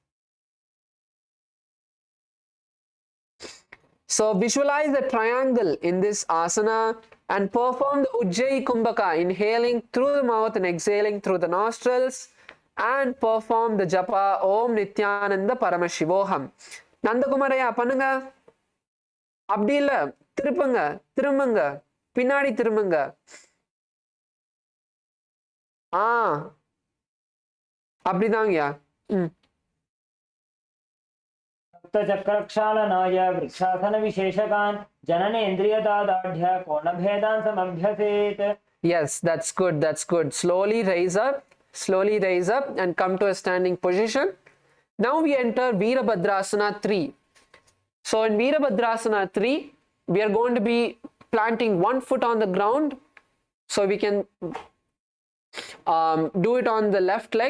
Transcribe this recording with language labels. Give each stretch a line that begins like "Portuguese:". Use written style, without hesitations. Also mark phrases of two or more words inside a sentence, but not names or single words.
English: So visualize the triangle in this asana and perform the Ujjayi Kumbhaka, inhaling through the mouth and exhaling through the nostrils, and perform the japa
Sanskrit: ॐ नित्यानन्द परमशिवोऽहम्.
English: Nandakumaraya,
Tamil: பண்ணுங்க. அப்படி இல்ல, திருப்புங்க, திரும்புங்க, பின்னாடி திரும்புங்க. அப்படிதாங்கயா.
Sanskrit: सप्तचक्रक्षालनाय वृक्षासन विशेषकान् जननेन्द्रियदादाढ्य कोणभेदान् समभ्यसेत्.
English: Yes, that's good, that's good. Slowly raise up and come to a standing position. Now we enter Virabhadrasana III. So in Virabhadrasana III, we are going to be planting one foot on the ground. So we can do it on the left leg.